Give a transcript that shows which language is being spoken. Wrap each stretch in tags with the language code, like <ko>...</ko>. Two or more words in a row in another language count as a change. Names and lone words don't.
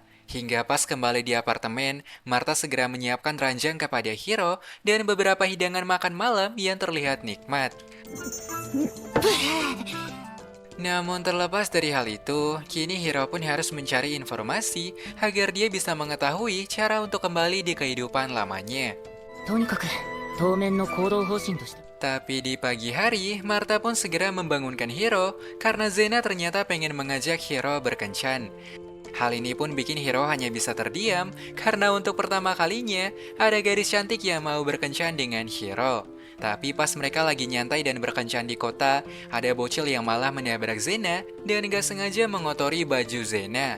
<id>Hingga pas kembali di apartemen, Martha segera menyiapkan ranjang kepada Hiro dan beberapa hidangan makan malam yang terlihat nikmat. Namun terlepas dari hal itu, kini Hiro pun harus mencari informasi agar dia bisa mengetahui cara untuk kembali di kehidupan lamanya.</id> <ja>とにかく当面の行動方針として</ja> <id>Tapi di pagi hari, Martha pun segera membangunkan Hiro karena Zena ternyata pengen mengajak Hiro berkencan. Hal ini pun bikin Hiro hanya bisa terdiam karena untuk pertama kalinya ada gadis cantik yang mau berkencan dengan Hiro. Tapi pas mereka lagi nyantai dan berkencan di kota, ada bocil yang malah menabrak Zena dan gak sengaja mengotori baju Zena.</id>